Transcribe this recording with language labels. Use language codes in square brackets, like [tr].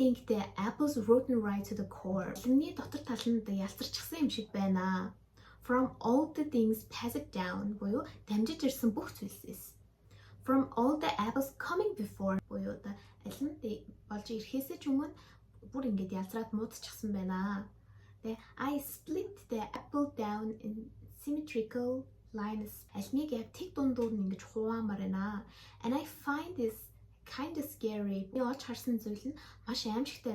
[en] The apple's rotten right to the core. [mn] Алимны дотор тал нь ялцарчихсан юм шиг байна. [en] From all the things passed down [mn] буюу дамжиж ирсэн бүх зүйлсээс. [en] From all the apples coming before [mn] буюу алим болж ирэхээс ч өмнө бүр ингээд ялцраад муудчихсан байна. [en] I split the apple down in symmetrical lines. [mn] Алимыг яг тэг дундуур нь ингэж хуваамаар байна. [en] And I find this kind of scary. [mn] Би олж харсан зүйл нь маш аимшигтай.